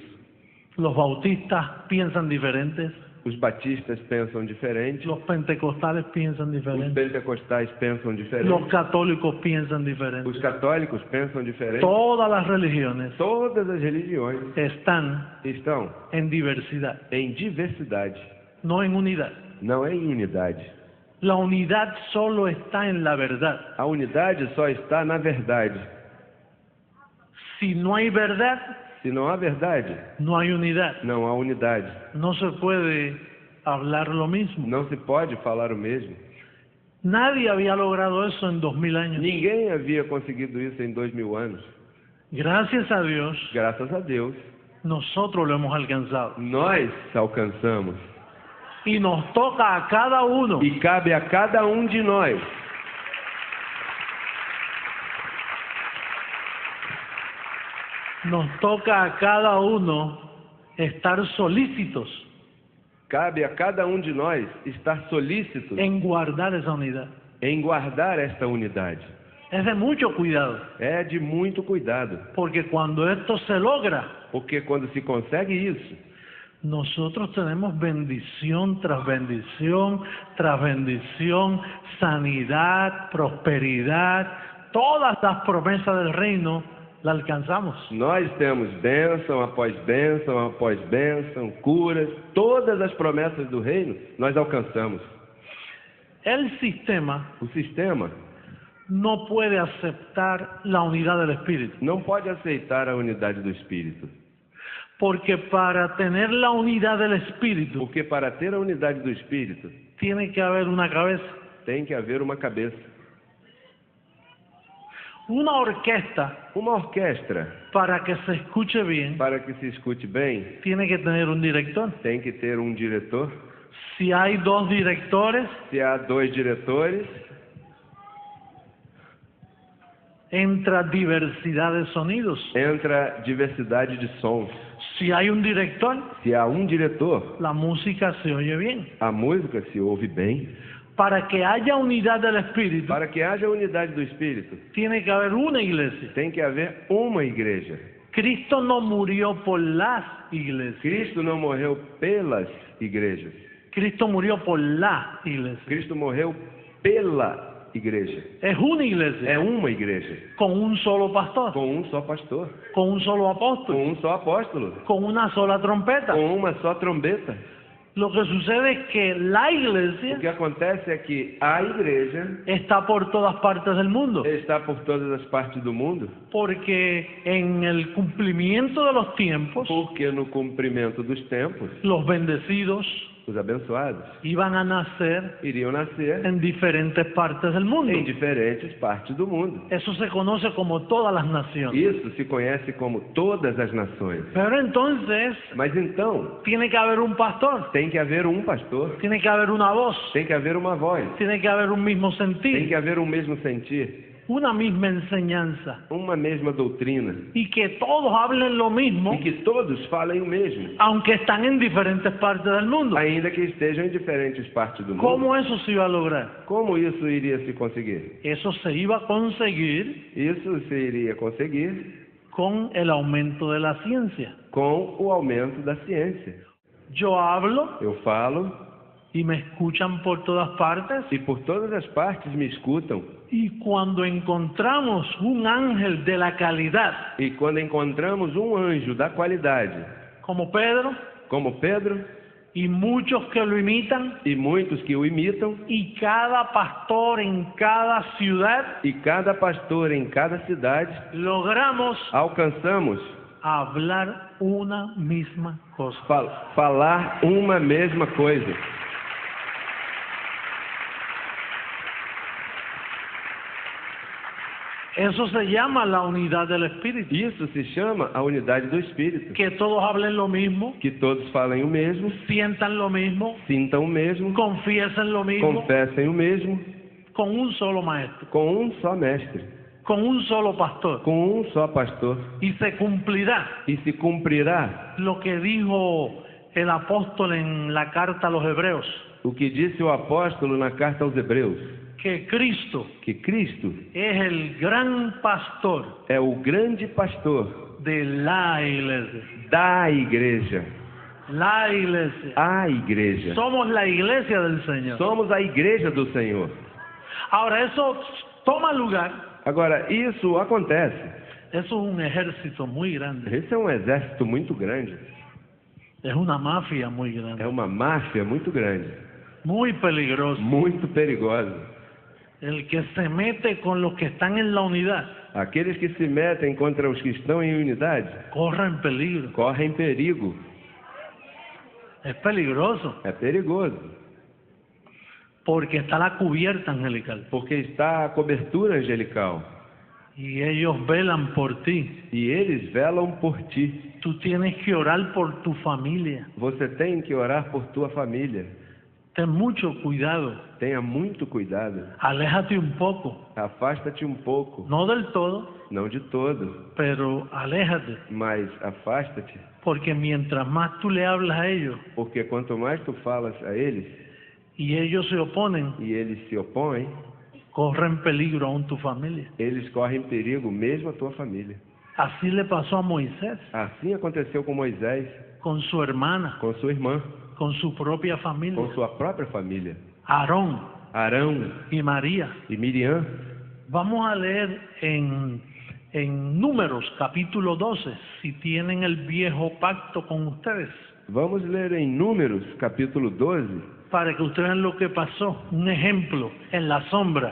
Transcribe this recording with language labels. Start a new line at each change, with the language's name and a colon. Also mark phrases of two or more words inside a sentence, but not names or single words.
Spanish: Los bautistas piensan diferentes,
Portuguese: Os batistas pensam diferente.
Spanish: los pentecostales piensan
Portuguese: Os
Spanish: diferente,
Portuguese: pentecostais pensam diferente.
Spanish: los católicos piensan
Portuguese: Os
Spanish: diferente.
Portuguese: católicos pensam diferente.
Spanish: Todas las religiones
Portuguese: Todas as religiões
Spanish: están
Portuguese: estão
Spanish: en diversidad,
Portuguese: em diversidade,
Spanish: no en unidad.
Portuguese: não é em unidade.
Spanish: La unidad solo está en la verdad.
Portuguese: A unidade só está na verdade.
Spanish: Si no hay verdad,
Portuguese: Se não há verdade,
Spanish: no hay unidad.
Portuguese: não há unidade.
Spanish: No se puede hablar lo mismo.
Portuguese: Não se pode falar o mesmo.
Spanish: Nadie había logrado eso en 2000 años.
Portuguese: Ninguém havia conseguido isso em 2000 anos.
Spanish: Gracias a Dios,
Portuguese: Graças a Deus,
Spanish: nosotros lo hemos alcanzado.
Portuguese: nós alcançamos.
Spanish: Y nos toca a cada uno
Portuguese: E cabe a cada um de nós
Spanish: estar solícitos
Portuguese: cabe a cada um de nós estar solícitos
Spanish: en guardar esa unidad.
Portuguese: em guardar esta unidade.
Spanish: Es de mucho cuidado,
Portuguese: É de muito cuidado,
Spanish: porque cuando esto se logra,
Portuguese: porque quando se consegue isso,
Spanish: nosotros tenemos bendición tras bendición, tras bendición, sanidad, prosperidad, todas las promesas del reino las alcanzamos.
Portuguese: nós temos bênção após bênção, curas, todas as promessas do reino nós alcançamos.
Spanish: El sistema
Portuguese: O sistema
Spanish: no puede aceptar la unidad del Espíritu,
Portuguese: não pode aceitar a unidade do Espírito,
Spanish: porque para tener la unidad del Espíritu
Portuguese: porque para ter a unidade do Espírito
Spanish: tiene que haber una cabeza.
Portuguese: tem que haver uma cabeça.
Spanish: Una orquesta,
Portuguese: Uma orquestra,
Spanish: para que se escuche bien,
Portuguese: para que se escute bem,
Spanish: tiene que tener un director.
Portuguese: tem que ter um diretor.
Spanish: Si hay dos directores,
Portuguese: Se há 2 diretores,
Spanish: entra diversidad de sonidos.
Portuguese: entra diversidade de sons.
Spanish: Si hay un director,
Portuguese: Se há um diretor,
Spanish: la música se oye bien.
Portuguese: a música se ouve bem.
Spanish: Para que haya unidad del Espíritu,
Portuguese: Para que haja unidade do Espírito,
Spanish: tiene que haber una iglesia.
Portuguese: tem que haver uma igreja.
Spanish: Cristo no murió por las iglesias.
Portuguese: Cristo não morreu pelas igrejas.
Spanish: Cristo murió por la iglesia.
Portuguese: Cristo morreu pela igreja.
Spanish: Es una iglesia
Portuguese: É uma igreja,
Spanish: con un solo pastor,
Portuguese: com um só pastor,
Spanish: con un solo apóstol,
Portuguese: com um só apóstolo,
Spanish: con una sola trompeta.
Portuguese: com uma só trombeta.
Spanish: Lo que sucede es que la
Portuguese: O
Spanish: iglesia
Portuguese: que acontece é que a igreja
Spanish: está por todas partes del mundo,
Portuguese: está por todas as partes do mundo,
Spanish: porque en el cumplimiento de los tiempos,
Portuguese: porque no cumprimento dos tempos,
Spanish: los bendecidos
Portuguese: os abençoados
Spanish: iban a nacer
Portuguese: iriam nascer
Spanish: en diferentes partes del mundo.
Portuguese: em diferentes partes do mundo.
Spanish: Eso se conoce como todas las naciones.
Portuguese: Isso se conhece como todas as nações.
Spanish: Pero entonces
Portuguese: Mas então,
Spanish: tiene que haber un pastor,
Portuguese: tem que haver um pastor,
Spanish: tiene que haber una voz,
Portuguese: tem que haver uma voz,
Spanish: tiene que haber un mismo
Portuguese: tem
Spanish: sentir,
Portuguese: que haver um mesmo sentir,
Spanish: una misma enseñanza,
Portuguese: uma mesma doutrina,
Spanish: y que todos hablen lo mismo,
Portuguese: e que todos falem o mesmo,
Spanish: aunque están en diferentes partes del mundo.
Portuguese: ainda que estejam em diferentes partes do mundo.
Spanish: ¿Cómo eso se iba a lograr?
Portuguese: Como isso iria se conseguir?
Spanish: Eso se iba a conseguir
Portuguese: Isso se iria conseguir
Spanish: con el aumento de la ciencia.
Portuguese: com o aumento da ciência.
Spanish: Yo hablo
Portuguese: Eu falo
Spanish: y me escuchan por todas partes,
Portuguese: e por todas as partes me escutam.
Spanish: y cuando encontramos un ángel de la calidad,
Portuguese: E quando encontramos um anjo da qualidade,
Spanish: como Pedro,
Portuguese: como Pedro,
Spanish: y muchos que lo imitan,
Portuguese: e muitos que o imitam,
Spanish: y cada pastor en cada ciudad,
Portuguese: e cada pastor em cada cidade,
Spanish: logramos
Portuguese: alcançamos
Spanish: hablar una misma cosa.
Portuguese: falar uma mesma coisa.
Spanish: Eso se llama la unidad del Espíritu.
Portuguese: Isso se chama a unidade do Espírito.
Spanish: Que todos hablen lo mismo,
Portuguese: Que todos falem o mesmo,
Spanish: sientan lo mismo,
Portuguese: sintam o mesmo,
Spanish: confiesen lo mismo,
Portuguese: confessem o mesmo,
Spanish: con un solo maestro,
Portuguese: com um só mestre,
Spanish: con un solo pastor.
Portuguese: com um só pastor.
Spanish: Y se cumplirá
Portuguese: E se cumprirá
Spanish: lo que dijo el apóstol en la carta a los Hebreos,
Portuguese: o que disse o apóstolo na carta aos Hebreus,
Spanish: que Cristo
Portuguese: que Cristo
Spanish: es el gran pastor
Portuguese: é o grande pastor
Spanish: de la iglesia.
Portuguese: da igreja.
Spanish: La iglesia.
Portuguese: A igreja.
Spanish: Somos la iglesia del Señor.
Portuguese: Somos a igreja do Senhor.
Spanish: Ahora, eso toma lugar.
Portuguese: Agora, isso acontece.
Spanish: Eso es un ejército muy grande.
Portuguese: Esse é um exército muito grande.
Spanish: Es una mafia muy
Portuguese: É
Spanish: grande.
Portuguese: uma máfia muito grande.
Spanish: Muy peligrosa.
Portuguese: Muito perigosa.
Spanish: El que se mete con los que están en la unidad
Portuguese: Aqueles que se metem contra os que estão em unidade
Spanish: corren peligro.
Portuguese: correm perigo.
Spanish: Es peligroso
Portuguese: É perigoso.
Spanish: porque está la cubierta angelical
Portuguese: Porque está a cobertura angelical.
Spanish: y ellos velan por ti.
Portuguese: E eles velam por ti.
Spanish: Tú tienes que orar por tu familia.
Portuguese: Você tem que orar por tua família.
Spanish: Ten mucho cuidado.
Portuguese: Tenha muito cuidado.
Spanish: Aléjate un poco.
Portuguese: Afasta-te um pouco.
Spanish: No del todo,
Portuguese: Não de todo,
Spanish: pero aléjate.
Portuguese: mas afasta-te.
Spanish: Porque mientras más tú le hablas a ellos
Portuguese: Porque quanto mais tu falas a eles
Spanish: y ellos se oponen,
Portuguese: e eles se opõem,
Spanish: corren peligro aún tu familia.
Portuguese: eles correm perigo mesmo a tua família.
Spanish: Así le pasó a Moisés
Portuguese: Assim aconteceu com Moisés,
Spanish: con su hermana,
Portuguese: com sua irmã,
Spanish: con su propia familia,
Portuguese: com sua própria família.
Spanish: Aarón
Portuguese: Arão
Spanish: y María.
Portuguese: e Miriam.
Spanish: Vamos a leer en Números capítulo 12, si tienen el viejo pacto con ustedes,
Portuguese: Vamos ler em Números, capítulo 12.
Spanish: para que ustedes vean lo que pasó, un ejemplo en la sombra.